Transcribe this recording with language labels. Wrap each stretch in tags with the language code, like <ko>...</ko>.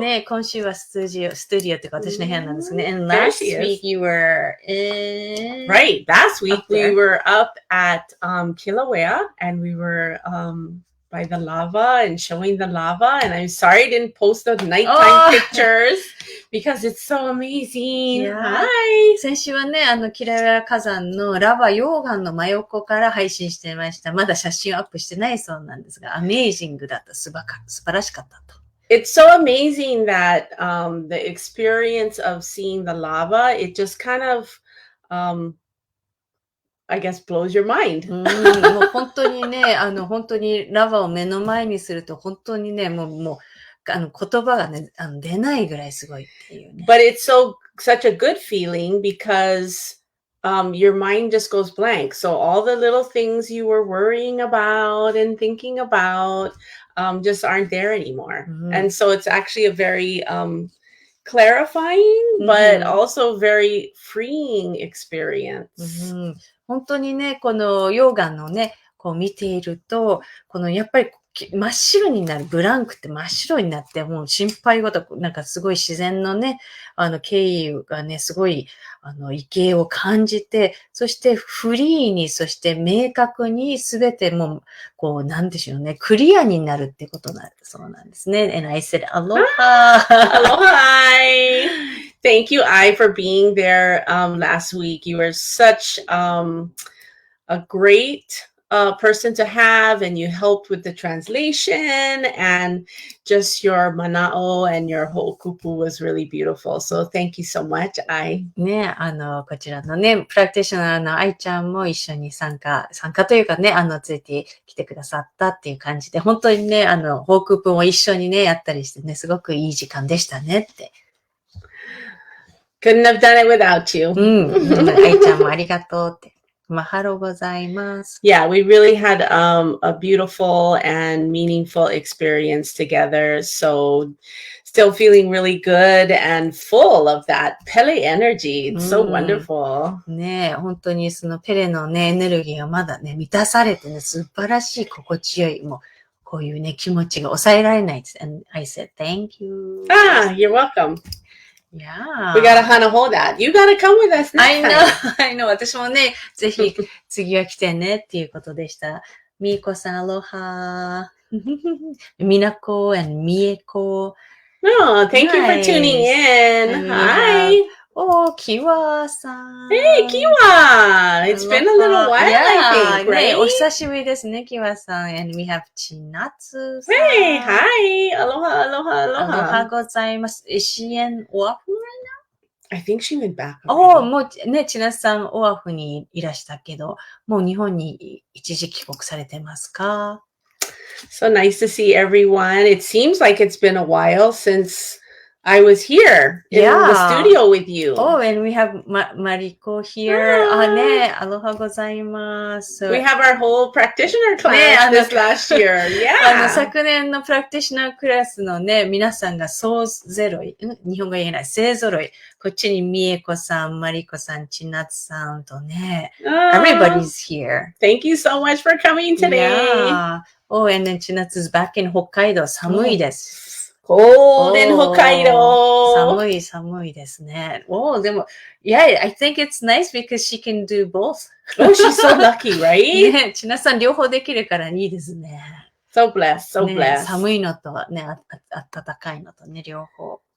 <ja>ね、今週はスタジオっていうか私の部屋なんですね。</ja> <en>And last week you were in... Right. Last week we were up at Kilauea and we were by the lava and showing the lava. And I'm sorry I didn't post the nighttime pictures because it's so amazing. Yeah. Hi.</en> <ja>先週はね、キラウエア火山のラバ溶岩の真横から配信してました。まだ写真をアップしてないそうなんですが、アメージングだった。素晴らしかったと。</ja> <en>It's so amazing that the experience of seeing the lava, it just kind of, I guess, blows your mind.</en> <ja>もう本当にね、本当にラバを目の前にすると本当にね、もう言葉がね、出ないぐらいすごいっていうね。</ja> <en>But it's such a good feeling because your mind just goes blank. So all the little things you were worrying about and thinking about just aren't there anymore. And so it's actually a very clarifying, but also very freeing experience.</en> <ja>本当にね、この溶岩のね、こう見ていると、このやっぱり真っ白になる、ブランクって真っ白になって、もう心配事、なんかすごい自然のね、経緯がね、すごい、畏敬を感じて、そしてフリーに、そして明確にすべてもう、こう、なんでしょうね、クリアになるってことなんそうなんですね。</ja> <en>And I said, Aloha! Aloha! Thank you, I, for being there last week. You were such a great person to have, and you helped with the translation, and just your mana'o and your whole kupu was really beautiful. So thank you so much, I.</en> <ja>ね、こちらのね、プラクティショナーの愛ちゃんも一緒に参加というかね、ついてきてくださったっていう感じで、本当にね、ホークープも一緒にね、やったりしてね、すごくいい時間でしたねって。</ja> <en>Couldn't have done it without you.</en> <ja>愛ちゃんもありがとうって。 Mahalo gozaimasu.</ja> <en>Yeah, we really had a beautiful and meaningful experience together. So still feeling really good and full of that Pele energy. It's so wonderful.</en> <ja>ねえ、本当にそのペレのね、エネルギーがまだね、満たされてね、素晴らしい心地よい、もう、こういうね、気持ちが抑えられないです。</ja> <en>And I said, thank you. Ah, you're welcome.Yeah. We gotta kind of hold that. You gotta come with us next time. I know.</en> <ja>私もね、ぜひ次は来てねっていうことでした。みーこさん、アロハ。みなこ and みえこ。</ja> <en>Oh, thank you for tuning in. Hi. Oh, Kiwa さん。 Hey, Kiwa! It's been a little while, I think, right?</en> <ja>ね、お久しぶりですね、Kiwa さん。</ja> <en>And we have Chinatsu さん。 Hey, hi! Aloha, aloha, aloha.</en> <ja>アロハございます。</ja> <en>Is she in Oahu right now? I think she went back.</en> <ja>もうね、千夏さん、オアフにいらしたけど、もう日本に一時帰国されてますか？</ja> <en>So nice to see everyone. It seems like it's been a while since I was here in the studio with you. Oh, and we have Mariko here.</en> <ja>ね、アロハございます。</ja> <en>We have our whole practitioner class this last year. Yeah.</en> <ja>昨年のプラクティショナークラスのね、皆さんが総揃い、日本語言えない、勢揃い。こっちにみえこさん、まりこさん、ちなつさんとね。</ja> <en>Everybody's here. Thank you so much for coming today. Yeah. Oh, and then ちなつ is back in 北海道。</en> <ja>寒いです。</ja> <en>Cold in Hokkaido.</en> <ja>寒いですね。でも、</ja> <en>yeah, I think it's nice because she can do both. Oh, she's so lucky, right?</en> <ja>ね、ちなさん両方できるからいいですね。</ja> <en>So blessed, so blessed.</en> <ja>寒いのとね、暖かいのとね、両方。</ja>